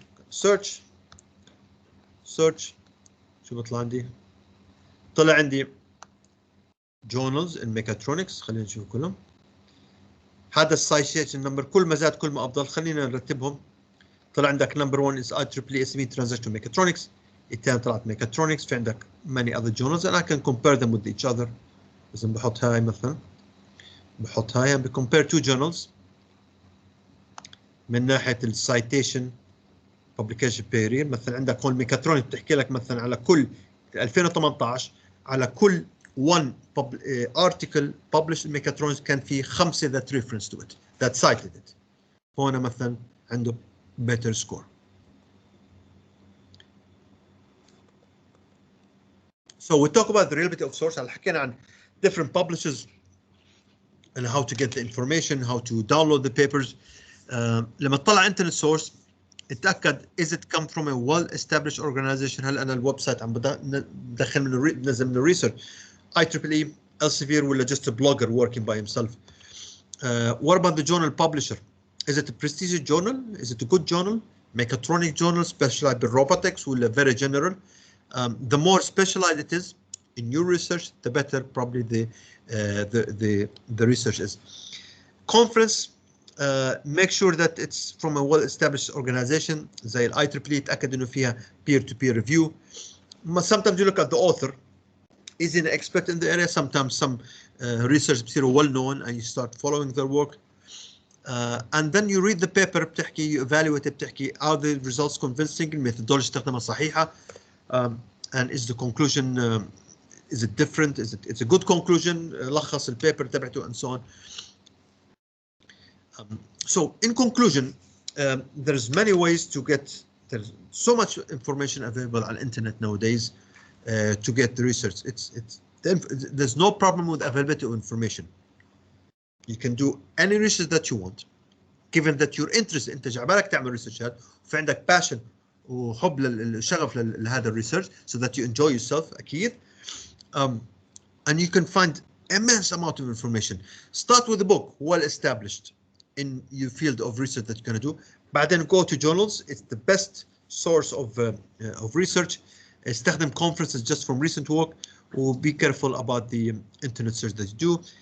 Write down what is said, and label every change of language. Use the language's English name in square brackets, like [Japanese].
[Arabic] Search شو بطلع عندي؟ طلع عندي [English] journals in mechatronics. [Arabic] خلينا نشوف كلهم. هذا السايتيشن نمبر كل ما زاد كل ما افضل. خلينا نرتبهم. طلع عندك نمبر [English] 1 is IEEE SME Transactional Mechatronics. [Arabic] الثاني طلعت mechatronics. [English] في عندك many other journals and I can compare them with each other. [Arabic] إذا بحط هاي مثلا, بحط هاي [English] and compare two journals [Arabic] من ناحية السايتيشن [English] publication period. [Arabic] مثلا عندك هون mechatronics بتحكي لك مثلا على كل 2018 على كل [English] one article published in Mechatronics [Arabic] كان في 5 [English] that reference to it, that cited it. [Arabic] هون مثلا عنده [English] better score. So we talk about the reliability of source. حكينا عن different publishers and how to get the information, how to download the papers. [Arabic] لما تطلع [English] internet source اتأكد is it come from a well-established organization. [Arabic] هل أنا الويب سايت عم بدخل منه نزل منه research IEEE Elsevier ولا [English] just a blogger working by himself. What about the journal publisher? Is it a prestigious journal? Is it a good journal? Mechatronic journal specialized in robotics ولا very general? The more specialized it is in your research, the better probably the research is. Conference, make sure that it's from a well-established organization زي ال IEEE. [Arabic] اتأكد إنه فيها [English] peer-to-peer review. Sometimes you look at the author. Is an expert in the area. Sometimes some research بصيروا well known and you start following their work. And then you read the paper بتحكي, you evaluate it, بتحكي are the results convincing, methodology [Arabic] استخدمها صحيحة, [English] and is the conclusion is it different, it's a good conclusion, [Arabic] لخص البيبر تبعته [English] and so on. So in conclusion, there's many ways to get, there's so much information available on the internet nowadays to get the research. There's no problem with availability of information. You can do any research that you want, given that you're interested. [Arabic] انت جعبالك تعمل ريسيرش هذا وفي عندك passion وحب للشغف لهذا الريسيرش, [English] so that you enjoy yourself [Arabic] أكيد. [English] And you can find immense amount of information. Start with a book well established in your field of research that you're going to do. بعدين go to journals. It's the best source of research. استخدم conferences just from recent work, و be careful about the internet search that you do.